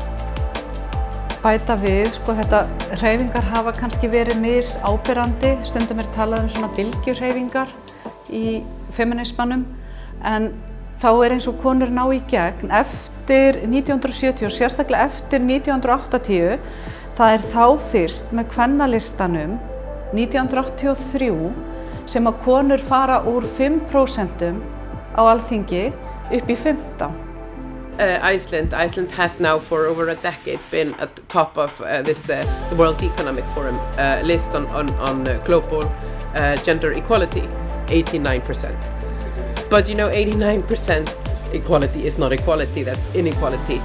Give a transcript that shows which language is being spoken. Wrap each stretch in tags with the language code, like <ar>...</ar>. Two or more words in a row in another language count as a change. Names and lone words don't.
<is>Bæta við, þetta hreyfingar hafa kannski verið misáberandi, stundum er talað svona bylgjuhreyfingar í feminismanum, en þá eins og konur ná í gegn eftir 1970 og sérstaklega eftir 1980, það þá fyrst með kvennalistanum 1983 sem að konur fara úr 5% á Alþingi upp í 15%.</is> <en>Iceland has now for over a decade been at the top of the World Economic Forum list on global gender equality, 89%. But 89% equality is not equality, that's inequality.</en>